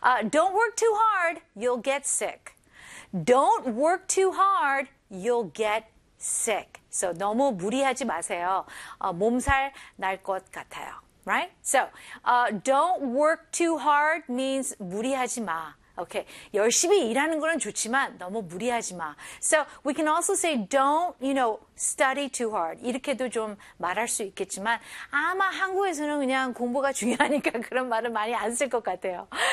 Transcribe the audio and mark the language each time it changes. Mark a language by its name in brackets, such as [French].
[English] Don't work too hard, you'll get sick. Don't work too hard, you'll get sick. [Korean] So 너무 무리하지 마세요. 몸살 날것 같아요. [English] Right? So, don't work too hard means [Korean] 무리하지 마. [English] Okay. [Korean] 열심히 일하는 거는 좋지만 너무 무리하지 마. [English] So we can also say don't, study too hard. [Korean] 이렇게도 좀 말할 수 있겠지만 아마 한국에서는 그냥 공부가 중요하니까 그런 말은 많이 안쓸것 같아요.